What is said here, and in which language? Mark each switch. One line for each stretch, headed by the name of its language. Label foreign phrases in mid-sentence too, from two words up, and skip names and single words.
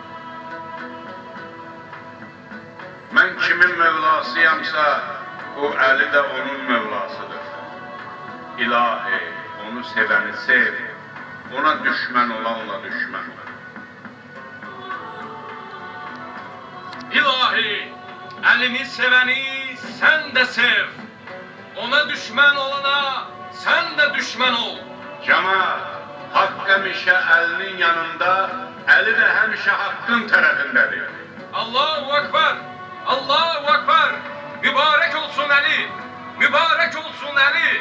Azerbaijani: Mən kimin Mövlasıyamsa, o Əli də onun Mövlasıdır. İlahi, onu sevəni sev, ona düşmən olanla düşmən. İlahi,
Turkish: elini seveni sen de sev. Ona düşman olana sen de düşman ol. Cemaat,
Azerbaijani: haqq həmişə əlinin yanında, əli də həmişə haqqın tərəfindədir.
Turkish: Allahu Ekber, Allahu Ekber. Mübarek olsun Ali, mübarek olsun Ali.